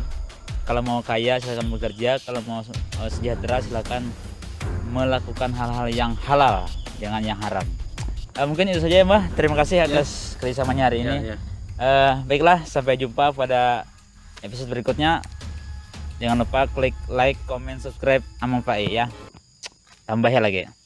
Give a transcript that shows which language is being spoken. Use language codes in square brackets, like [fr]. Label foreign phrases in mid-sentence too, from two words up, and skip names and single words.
[id] Kalau mau kaya silakan bekerja, kalau mau sejahtera silakan melakukan hal-hal yang halal, jangan yang haram. Mungkin itu saja ya Mbah, terima kasih atas kerjasamanya hari ini. Baiklah, sampai jumpa pada episode berikutnya. Jangan lupa klik [en] like, comment, subscribe [id] Amang Pak ya. Tambahnya lagi.